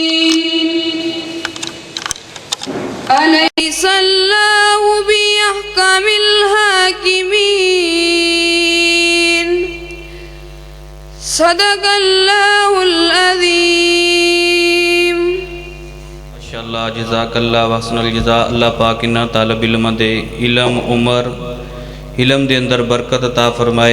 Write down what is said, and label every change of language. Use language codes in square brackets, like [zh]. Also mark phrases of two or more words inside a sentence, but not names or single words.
[ar] أليس الله بأحكم الحاكمين. صدق الله العظيم. ما شاء الله، جزاك الله وأحسن الجزاء. [pa] اللہ پاک انہاں طالب علماں دے علم عمر علم دے اندر برکت عطا فرمائے.